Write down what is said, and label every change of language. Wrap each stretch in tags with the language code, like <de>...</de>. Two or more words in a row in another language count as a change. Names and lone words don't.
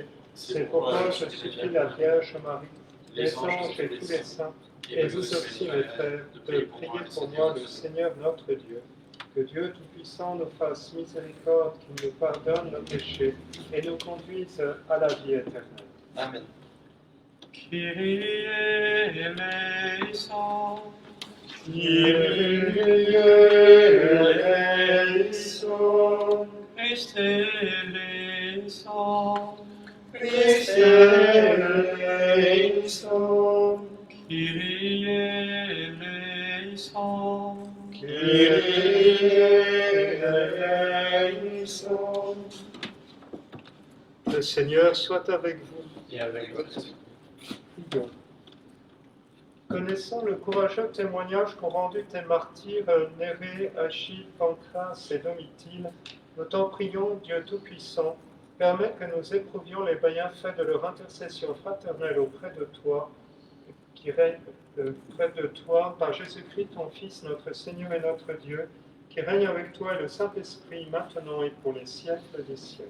<fr>C'est pourquoi je supplie la Vierge Marie, les anges et tous les saints, et vous aussi mes frères, de prier pour moi le Seigneur notre Dieu. Que Dieu Tout-Puissant nous fasse miséricorde, qu'il nous pardonne nos péchés et nous conduise à la vie éternelle. Amen.</fr> <el>Κύριε ελέησον, Κύριε ελέησον, Χριστέ ελέησον, Χριστέ ελέησον, Κύριε ελέησον, Κύριε ελέησον.</el> <fr>Le Seigneur soit avec vous. Et avec votre esprit. Prions. Connaissant le courageux témoignage qu'ont rendu tes martyrs Nérée, Achille, Pancras et Domitille, nous t'en prions, Dieu Tout-Puissant, permets que nous éprouvions les bienfaits de leur intercession fraternelle auprès de toi, qui règne près de toi, par Jésus-Christ, ton Fils, notre Seigneur et notre Dieu, qui règne avec toi et le Saint-Esprit, maintenant et pour les siècles des siècles.</fr>